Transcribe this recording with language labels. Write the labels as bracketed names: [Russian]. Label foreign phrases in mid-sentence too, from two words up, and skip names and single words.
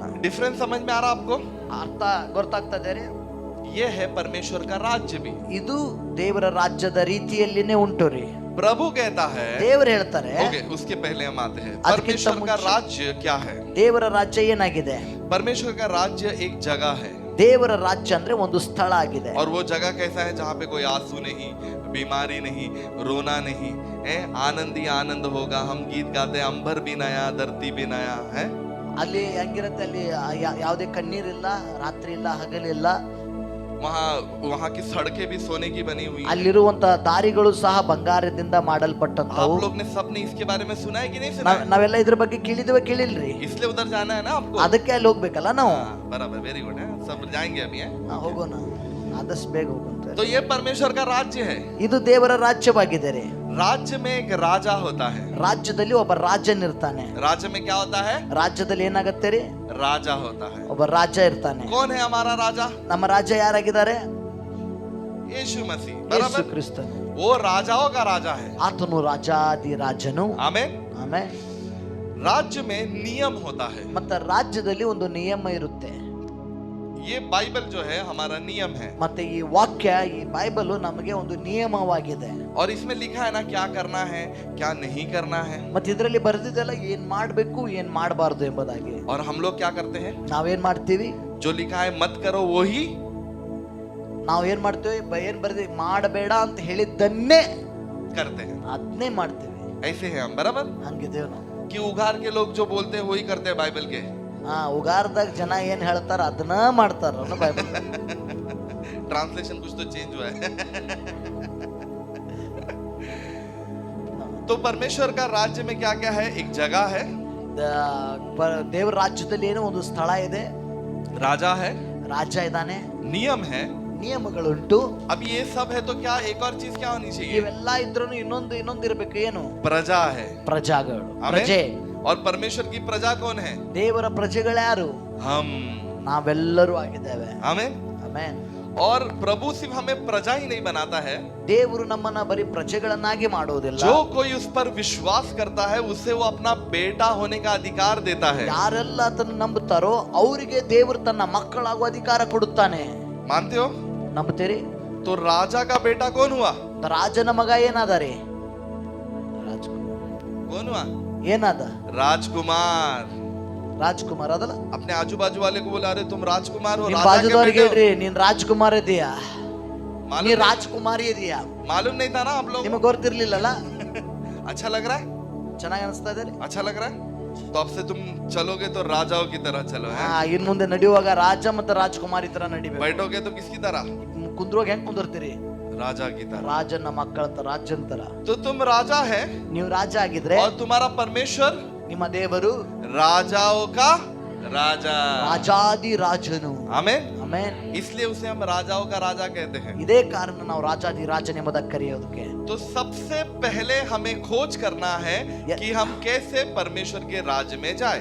[Hindi] डिफरेंस समझ में आ रहा आपको? [Kannada] ಅರ್ಥ ಗೊತ್ತಾಗ್ತದೆ ರೀ? [Hindi] ये है परमेश्वर का राज्य भी. [Kannada] ಇದು ದೇವರ ರಾಜ್ಯದ ರೀತಿಯಲ್ಲಿನೇ ಉಂಟು ರೀ. [Hindi] प्रभु कहता है, [Kannada] ದೇವರು ಹೇಳ್ತಾರೆ. [Hindi] ओके, उसके पहले हम आते हैं. [Kannada] ಅದಕ್ಕಿಂತ [Hindi] परमेश्वर का [Kannada] ಮುಂಚೆ [Hindi] राज्य क्या है? [Kannada] ದೇವರ ರಾಜ್ಯ ಏನಾಗಿದೆ? [Hindi] परमेश्वर का राज्य एक जगह है. [Kannada] ದೇವರ ರಾಜ್ಯ ಅಂದ್ರೆ ಒಂದು ಸ್ಥಳ ಆಗಿದೆ. [Hindi] और वो जगह कैसा है? जहाँ पे कोई आंसू नहीं, बीमारी नहीं, रोना नहीं है, आनंद ही आनंद होगा. हम गीत गाते हैं, अंबर भी नया धरती भी नया है. [Kannada] ಅಲ್ಲಿ ಹೆಂಗಿರುತ್ತೆ? ಅಲ್ಲಿ ಯಾವುದೇ ಕಣ್ಣೀರಿಲ್ಲ, ರಾತ್ರಿ ಇಲ್ಲ, ಹಗಲಿಲ್ಲ. [Hindi] वहाँ की सड़कें भी सोने की बनी हुई. [Kannada] ಅಲ್ಲಿರುವಂತ ದಾರಿಗಳು ಸಹ ಬಂಗಾರದಿಂದ ಮಾಡಲ್ಪಟ್ಟಂತವು. [Hindi] आप लोग ने सबने इसके बारे में सुना है कि नहीं सुना है? [Kannada] ನಾವೆಲ್ಲ ಇದ್ರ ಬಗ್ಗೆ ಕೇಳಿಲ್ರಿ? [Hindi] इसलिए उधर जाना है ना आपको. [Kannada] ಅದಕ್ಕೆ ಅಲ್ಲಿ ಹೋಗ್ಬೇಕಲ್ಲ ನಾವು. [Hindi] बराबर, [English] very good [Hindi] है. सब जाएंगे अभी है. [Kannada] ಹೋಗೋಣ, ಆದಷ್ಟು ಬೇಗ ಹೋಗೋಣ. [Hindi] तो ये परमेश्वर का राज्य है. [Kannada] ಇದು ದೇವರ ರಾಜ್ಯವಾಗಿದೆ ರೀ. [Hindi] राज्य में एक राजा होता है. [Kannada] ರಾಜ್ಯದಲ್ಲಿ ಒಬ್ಬ ರಾಜನಿರ್ತಾನೆ. [Hindi] राज्य में क्या होता है? [Kannada] ರಾಜ್ಯದಲ್ಲಿ ಏನಾಗತ್ತೆ ರೀ? [Hindi] राजा होता है. [Kannada] ಒಬ್ಬ ರಾಜ ಇರ್ತಾನೆ. [Hindi] कौन है हमारा राजा? [Kannada] ನಮ್ಮ ರಾಜ ಯಾರಾಗಿದ್ದಾರೆ? [Hindi] यीशु मसीह. [Kannada] ಯೇಸು [Hindi] बराबर, [Kannada] ಕ್ರಿಸ್ತನು. [Hindi] वो राजाओं का राजा है. [Kannada] ಆತನು ರಾಜಾದಿ ರಾಜನು. [Hindi] आमेन. [Kannada] ಆಮೇಲೆ [Hindi] राज्य में नियम होता है. [Kannada] ಮತ್ತೆ ರಾಜ್ಯದಲ್ಲಿ ಒಂದು ನಿಯಮ ಇರುತ್ತೆ. [Hindi] ये बाइबल जो है हमारा नियम है. [Kannada] ಮತ್ತೆ ಈ ವಾಕ್ಯ, ಈ ಬೈಬಲ್ ನಮಗೆ ಒಂದು ನಿಯಮವಾಗಿದೆ. [Hindi] और इसमें लिखा है ना क्या करना है, क्या नहीं करना है. [Kannada] ಮತ್ತೆ ಇದರಲ್ಲಿ ಬರೆದಿದ್ದೆಲ್ಲ ಏನ್ ಮಾಡ್ಬೇಕು, ಏನ್ ಮಾಡಬಾರದು ಎಂಬುದಾಗಿ. [Hindi] और हम लोग क्या करते हैं? [Kannada] ನಾವೇನ್ ಮಾಡ್ತೀವಿ? [Hindi] जो लिखा है मत करो वो ही [Kannada] ನಾವೇನ್ ಮಾಡ್ತೀವಿ? ಏನ್ ಬರೆದಿ ಮಾಡಬೇಡ ಅಂತ ಹೇಳಿದ್ದನ್ನೇ [Hindi] करते हैं. [Kannada] ಅದನ್ನೇ ಮಾಡ್ತೀವಿ. [Hindi] ऐसे हैं हम. बराबर, [Kannada] ಹಂಗಿದ್ದೇವೆ ನಾವು. [Hindi] कि उघार के लोग जो बोलते हैं वही करते हैं बाइबल के. [Kannada] ಉಗಾರದಾಗ ಜನ ಏನ್ ಹೇಳ್ತಾರ ಅದನ್ನ ಮಾಡ್ತಾರ ಬೈಬಲ್. [Hindi] ट्रांसलेशन कुछ तो चेंज हुआ है. तो परमेश्वर का राज्य में क्या क्या है? एक जगह है, [Kannada] ದೇವರ ರಾಜ್ಯದಲ್ಲಿ ಏನೋ ಒಂದು ಸ್ಥಳ ಇದೆ, [Hindi] राजा है, [Kannada] ರಾಜ ಇದ್ದಾನೆ, [Hindi] नियम है, [Kannada] ನಿಯಮಗಳುಂಟು. [Hindi] अब ये सब है तो क्या एक और चीज क्या होनी चाहिए? [Kannada] ಇವೆಲ್ಲ ಇದ್ರೂ ಇನ್ನೊಂದು ಇರಬೇಕು. ಏನು? [Hindi] प्रजा है। [Kannada] ಪ್ರಜಾಗಳು, [Hindi] आमीन। [Kannada] ಪ್ರಜೆ. [Hindi] और परमेश्वर की प्रजा कौन है? [Kannada] ದೇವರ ಪ್ರಜೆಗಳು ಯಾರು? [Hindi] हम। [Kannada] ನಾವೆಲ್ಲರೂ ಆಗಿದ್ದೇವೆ. [Hindi] आमीन। [Kannada] ಆಮೆನ್. [Hindi] और प्रभु सिर्फ हमें प्रजा ही नहीं बनाता है, [Kannada] ದೇವರು ನಮ್ಮನ್ನ ಬರೀ ಪ್ರಜೆಗಳನ್ನಾಗಿ ಮಾಡುವುದಿಲ್ಲ. [Hindi] जो कोई उस पर विश्वास करता है उसे वो अपना बेटा होने का अधिकार देता है। [Kannada] ಯಾರೆಲ್ಲ ಅದನ್ನು ನಂಬುತ್ತಾರೋ ಅವರಿಗೆ ದೇವರು ತನ್ನ ಮಕ್ಕಳಾಗುವ ಅಧಿಕಾರ ಕೊಡುತ್ತಾನೆ. [Hindi] मानते हो? [Kannada] ನಂಬುತ್ತೀರಿ? [Hindi] तो राजा का बेटा कौन हुआ? [Kannada] ರಾಜನ ಮಗ ಏನಾದ ರೀ? [Hindi] कौन हुआ? [Kannada] ಏನಾದ? [Hindi] राजकुमार। [Kannada] ರಾಜ್ಕುಮಾರ್ ಅದಲ್ಲ? [Hindi] अपने आजू बाजू वाले को बोला, अरे तुम राजकुमार हो, [Kannada] ನಿಮ್ [Hindi] राजा के [Kannada] ಬಾಜುದವ್ರಿಗೆ [Hindi] बेटे हो। [Kannada] ಹೇಳ್ರಿ, ನೀನ್ ರಾಜ್ಕುಮಾರ್ ಇದೀಯಾ, ನೀ [Hindi] मालूम [Kannada] ರಾಜ್ಕುಮಾರಿ ಇದೀಯಾ? [Hindi] मालूम नहीं था ना आप लोग? [Kannada] ನಿಮಗೆ ಗೊತ್ತಿರ್ಲಿಲ್ಲಲ್ಲ? [Hindi] अच्छा लग रहा है? [Kannada] ಚೆನ್ನಾಗಿ ಅನಿಸ್ತಾ ಇದೆ? [Hindi] अच्छा लग रहा है? तो अब से तुम चलोगे तो राजाओं की तरह चलो, है? [Kannada] ಇನ್ ಮುಂದೆ ನಡೆಯುವಾಗ ರಾಜ ಮತ್ತು ರಾಜ್ಕುಮಾರಿ ತರ ನಡಿಬೇಕು. [Hindi] बैठोगे तो किसकी तरह? [Kannada] ಕುಂದ್ರುವಾಗ ಹೆಂಗ್ ಕುಂದಿರ್ತೀರಿ? [Hindi] राजा की तरह। [Kannada] ರಾಜನ ಮಕ್ಕಳ ತರ, ರಾಜನ್ ತರ. [Hindi] तो तुम राजा है [Kannada] ನೀವು ರಾಜ ಆಗಿದ್ರೆ [Hindi] और तुम्हारा परमेश्वर [Kannada] ನಿಮ್ಮ ದೇವರು [Hindi] राजाओं का राजा। [Kannada] ರಾಜಾದಿ ರಾಜನು. [Hindi] आमीन। [Kannada] ಆಮೆನ್. [Hindi] इसलिए उसे हम राजाओं का राजा कहते हैं। [Kannada] ಇದೇ ಕಾರಣ ನಾವು ರಾಜಾದಿ ರಾಜನೆಂಬುದಾಗಿ ಕರೆಯೋದಕ್ಕೆ. [Hindi] तो सबसे पहले हमें खोज करना है कि हम कैसे परमेश्वर के राज्य में जाए।